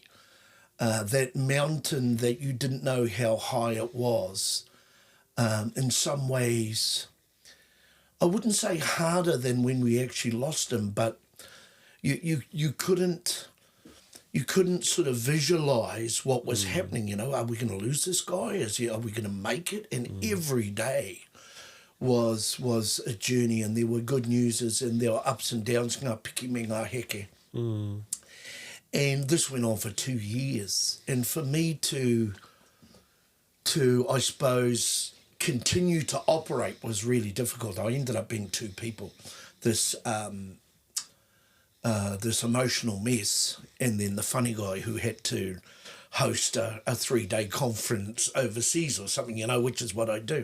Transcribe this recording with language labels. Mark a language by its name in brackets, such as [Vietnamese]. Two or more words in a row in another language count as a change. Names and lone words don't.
[English] That mountain that you didn't know how high it was, in some ways, I wouldn't say harder than when we actually lost him, but you couldn't sort of visualize what was happening. Are we going to lose this guy? Are we going to make it? And every day was a journey, and there were good newses and there were ups and downs. [Māori] Ngā piki me ngā heke. [English] And this went on for 2 years. And for me to I suppose, continue to operate was really difficult. I ended up being two people. This emotional mess, and then the funny guy who had to host a 3-day conference overseas or something, which is what I do.